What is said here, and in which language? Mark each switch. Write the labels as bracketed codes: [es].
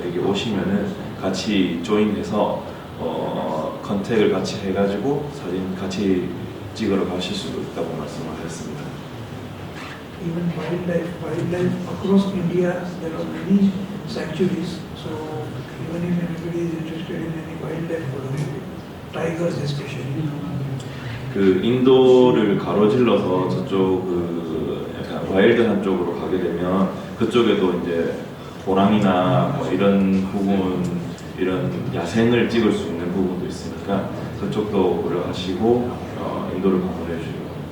[ko] 여기 오시면은 같이 조인해서 컨택을 같이 해가지고 사진 같이 찍으러 가실 수도 있다고 말씀하셨습니다. [en] Even wildlife across India, there are many sanctuaries. So even if anybody is interested in any wildlife photography, tigers especially. [ko] 그 인도를 가로질러서 저쪽 그 약간 와일드한 쪽으로 가게 되면 그쪽에도 이제 호랑이나 뭐 이런 부분, 이런 야생을 찍을 수 있는 부분도 있으니까 그쪽도 고려하시고 인도를 방문해 주시고.